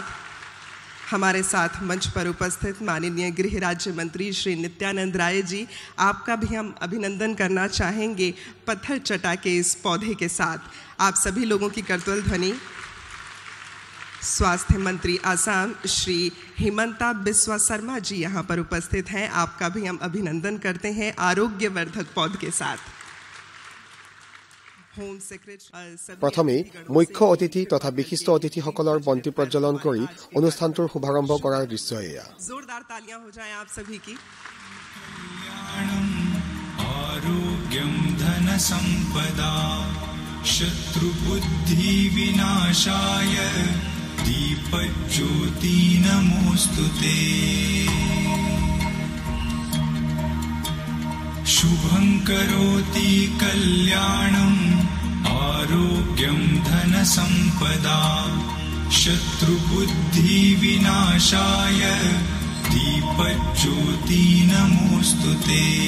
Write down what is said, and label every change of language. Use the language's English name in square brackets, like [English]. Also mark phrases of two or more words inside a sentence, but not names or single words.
[Hindi] हमारे साथ मंच पर उपस्थित माननीय गृह राज्य मंत्री श्री नित्यानंद राय जी, आपका भी हम अभिनंदन करना चाहेंगे पत्थर चटा के इस पौधे के साथ। आप सभी लोगों की करतल ध्वनि। स्वास्थ्य मंत्री आसाम श्री हिमंता बिस्वा शर्मा जी यहाँ पर उपस्थित हैं, आपका भी हम अभिनंदन करते हैं आरोग्यवर्धक पौध के साथ। [Assamese] প্ৰথমে মুখ্য অতিথি তথা বিশিষ্ট অতিথিসকলৰ বন্তি প্ৰজ্বলন কৰি অনুষ্ঠানটোৰ শুভাৰম্ভ কৰাৰ দৃশ্য এয়া। [Hindi] जोरदार तालियां हो जाएं आप सभी की। [Sanskrit] आरोग्यम धन संपदा शत्रु बुद्धि विनाशाय दीपज्योति नमोस्तुते। शुभं करोति कल्याणम् आरोग्यं धन संपदा शत्रु बुद्धि विनाशाय दीपज्योति नमोस्तुते।